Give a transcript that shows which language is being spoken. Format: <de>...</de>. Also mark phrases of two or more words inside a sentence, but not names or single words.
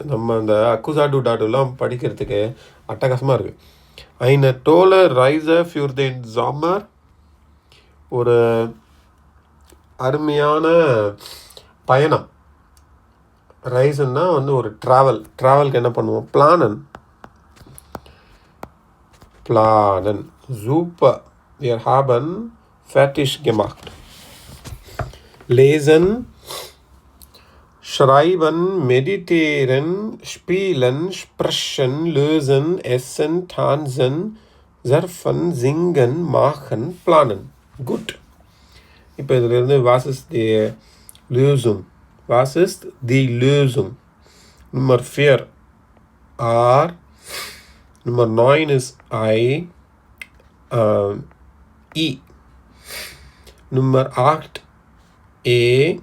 <ta>நம்ம அந்த அக்குசாடு டாடுலாம் படிக்கிறதுக்கு அட்டகாசமாக இருக்குது.</ta> <de>eine tolle Reise für den Sommer</de> <ta>ஒரு அருமையான பயணம். ரைஸ்ன்னா வந்து ஒரு ட்ராவலுக்கு என்ன பண்ணுவோம்? பிளானன்.</ta> <de>super. wir haben fertig gemacht. lesen, schreiben, meditieren, spielen, sprechen, lösen, essen, tanzen, surfen, singen, machen, planen. gut.</de> <ta>இப்போ இதிலிருந்து</ta> <de>was ist die Lösung? Nummer 4 R. Nummer 9 ist I. Nummer 8 E.</de>